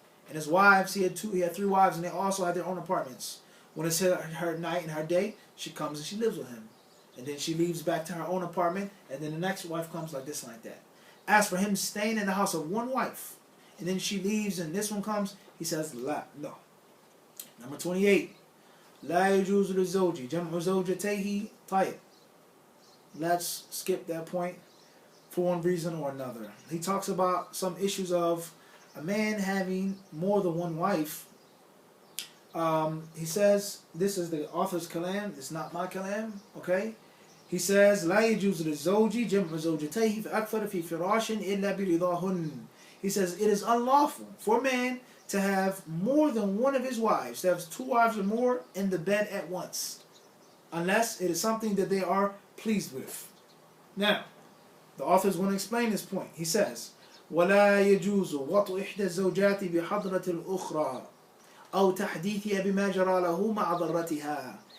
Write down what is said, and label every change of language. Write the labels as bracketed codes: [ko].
[en] And his wives, he had 3 wives, and they also had their own apartments. When it's her night and her day, she comes and she lives with him. And then she leaves back to her own apartment, and then the next wife comes like this, like that. As for him staying in the house of one wife, and then she leaves and this one comes, he says, la, no. Number 28. [ar] لا يجوز للزوج جمع زوجتيه طيب. [en] Let's skip that point for one reason or another. He talks about some issues of a man having more than one wife. He says, this is the author's kalam, it's not my kalam, okay? He says, [ar] لا يجوز للزوج جمع زوجتيه فأكثر في فراش إلا برضاهن. [en] He says, it is unlawful for a man to have more than one of his wives, to have 2 wives or more in the bed at once, unless it is something that they are pleased with. Now, the author is going to explain this point. He says, [ar] وَلَا يَجُوزُ وَطْءُ إِحْدَى الزَّوْجَاتِ بِحَضْرَةِ الْأُخْرَى أَوْ تَحْدِيثِهَا بِمَا جَرَى لَهُ مَعَ ضَرَّتِهَا.